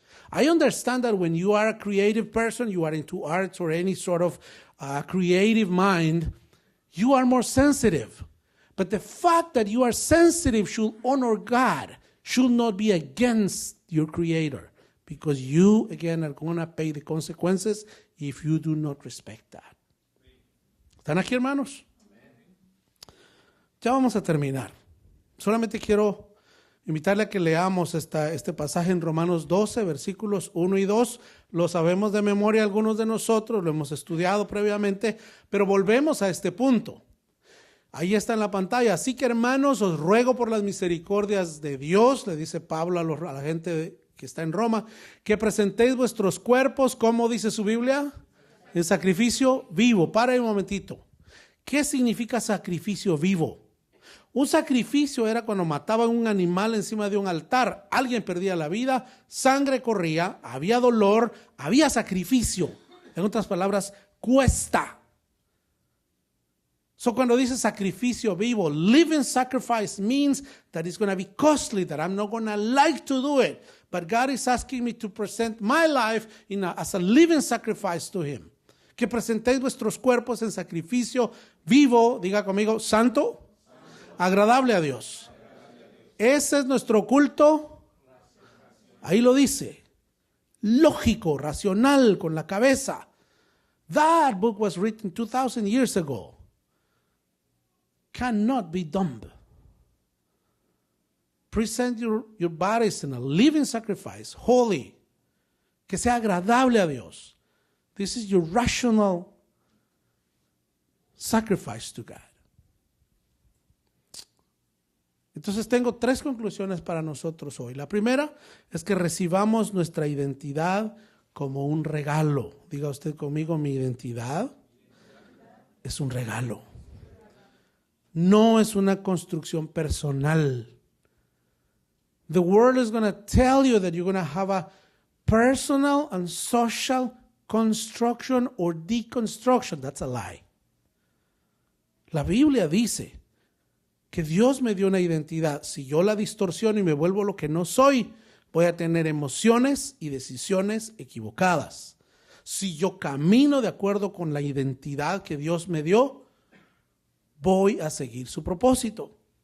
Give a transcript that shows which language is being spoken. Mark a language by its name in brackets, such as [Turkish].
[English] I understand that when you are a creative person, you are into arts or any sort of creative mind, you are more sensitive. But the fact that you are sensitive should honor God, should not be against your Creator. Because you, again, are going to pay the consequences if you do not respect that. [Spanish] ¿Están aquí, hermanos? Ya vamos a terminar. Solamente quiero invitarle a que leamos este pasaje en Romanos 12, versículos 1 y 2. Lo sabemos de memoria algunos de nosotros, lo hemos estudiado previamente, pero volvemos a este punto. Ahí está en la pantalla. Así que, hermanos, os ruego por las misericordias de Dios, le dice Pablo a la gente que está en Roma, que presentéis vuestros cuerpos, ¿cómo dice su Biblia? El sacrificio vivo. Para un momentito. ¿Qué significa sacrificio vivo? Un sacrificio era cuando mataban un animal encima de un altar. Alguien perdía la vida, sangre corría, había dolor, había sacrificio. En otras palabras, cuesta. [English] So [Spanish] cuando dice sacrificio vivo, [English] living sacrifice means that it's going to be costly, that I'm not going to like to do it. But God is asking me to present my life as a living sacrifice to Him. [Spanish] Que presentéis vuestros cuerpos en sacrificio vivo, diga conmigo, santo, agradable a Dios. Ese es nuestro culto. Ahí lo dice. Lógico, racional, con la cabeza. [English] That book was written 2,000 years ago. Cannot be dumb. Present your bodies in a living sacrifice, holy, [Spanish] que sea agradable a Dios. [English] This is your rational sacrifice to God. [Spanish] Entonces tengo 3 conclusiones para nosotros hoy. La primera es que recibamos nuestra identidad como un regalo. Diga usted conmigo, mi identidad es un regalo. No es una construcción personal. [English] The world is going to tell you that you're going to have a personal and social construction or deconstruction. That's a lie. [Spanish] La Biblia dice que Dios me dio una identidad. Si yo la distorsiono y me vuelvo lo que no soy, voy a tener emociones y decisiones equivocadas. Si yo camino de acuerdo con la identidad que Dios me dio, voy a seguir su propósito.